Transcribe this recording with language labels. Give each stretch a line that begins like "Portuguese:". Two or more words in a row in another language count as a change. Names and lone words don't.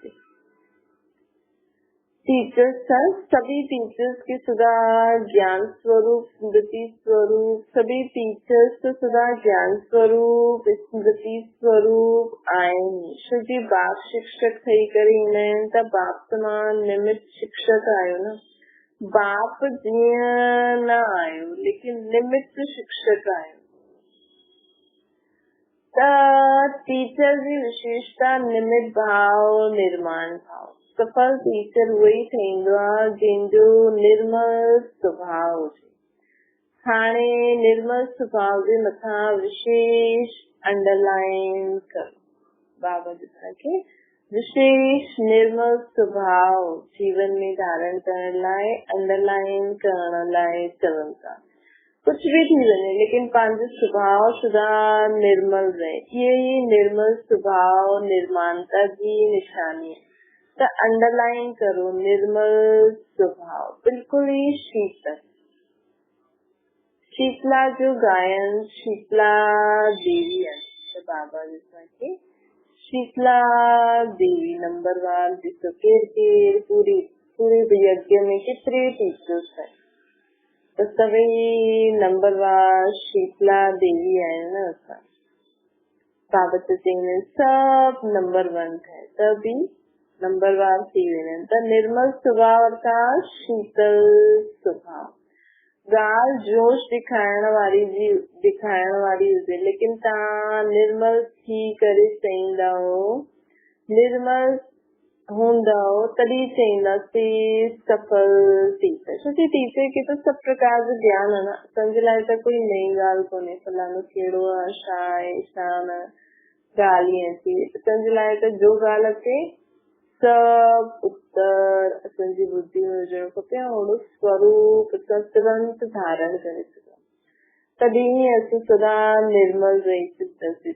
English: teachers sir,
Hindi: सभी टीचर्स के सदा ज्ञान स्वरूप स्मृति स्वरूप, सभी टीचर्स तो सदा ज्ञान स्वरूप स्मृति स्वरूप आए।
Sindhi: शुद्धि बाप शिक्षक थी करी ने त बाप समान निमित्त शिक्षक आयो न। बाप जीअं न आयो लेकिन निमित्त शिक्षक आयो। त टीचर जी विशेषता निमित्त भाव निर्माण भाव। सफल टीचर वही थींदो आहे जंहिंजो निर्मल स्वभाव हुजे। हाणे निर्मल स्वभाव जे मथां विशेष अंडरलाइन करो। बाबा जी तव्हांखे विशेष निर्मल स्वभाव जीवन में धारण करण लाइ अंडरलाइन करण लाइ चवनि था। कुछ भी थी वञे लेकिन पंहिंजो स्वभाव सदा निर्मल रहे।
Hindi: यही निर्मल स्वभाव निर्माणता जी निशानी है। तो अंडरलाइन करो निर्मल स्वभाव, बिल्कुल ही शीतल। शीतला जो गायन शीतला देवी है तो बाबा जी शीतला देवी नंबर 1 जिसको केर पूरे यज्ञ में कितने टीचर्स है तो सभी नंबर 1 शीतला देवी है ना। बाबा जी सब नंबर 1 है तभी नंबर 1
Sindhi: थी वेंदा। त निर्मल स्वभाव अर्थात शीतल स्वभाव। ॻाल्हि जोश दिखाइण वारी हुजे लेकिन तव्हां निर्मल थी करे चईंदव, निर्मल हूंदव तॾहिं चईंदासीं सफल टीचर। छोकी टीचर खे त सब प्रकार जो ज्ञान है न। असांजे लाइ त कोई नई ॻाल्हि कोन्हे फलानो कहिड़ो आहे छा आहे छा न ॻाल्हि ईअं थी। असांजे लाइ त जो ॻाल्हि अचे सब उत्तर असांजी बुद्धि में हुजणो खपे। ओड़ो स्वरूप असां तुरंत धारण करे सघूं तॾहिं असां सदा निर्मल रही सघंदासीं।